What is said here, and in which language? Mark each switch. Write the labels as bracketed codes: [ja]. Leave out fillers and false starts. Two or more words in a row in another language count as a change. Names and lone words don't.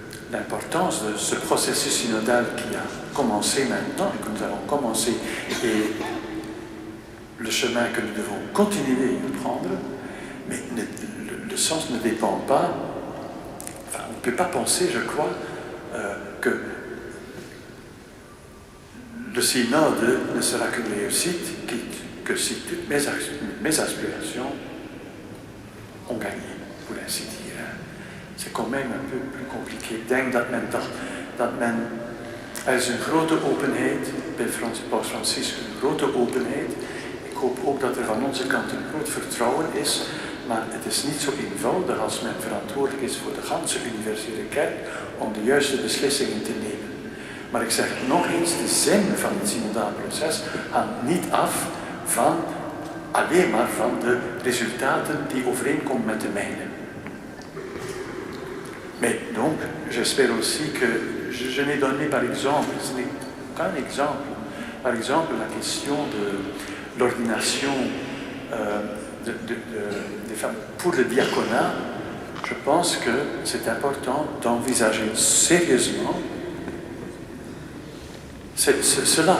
[fr] de ce processus synodal qui a commencé maintenant, et que nous avons commencé, et le chemin que nous devons continuer à prendre, mais le sens ne dépend pas, enfin, on ne peut pas penser, je crois, que le synode ne sera que réussite que si toutes mes aspirations ont gagné, pour ainsi dire. C'est quand même un peu plus compliqué. [nl] Ik denk dat er is een grote openheid bij Paus Franciscus, een grote openheid. Ik hoop ook dat er van onze kant een groot vertrouwen is, maar het is niet zo eenvoudig als men verantwoordelijk is voor de ganse universele kerk om de juiste beslissingen te nemen. Maar ik zeg nog eens, de zin van het synodaal proces hangt niet af van alleen maar van de resultaten die overeenkomen met de mijne. [fr] Mais donc, j'espère aussi que je n'ai donné par exemple, ce n'est qu'un exemple, par exemple la question de l'ordination des femmes pour le diaconat. Je pense que c'est important d'envisager sérieusement cela.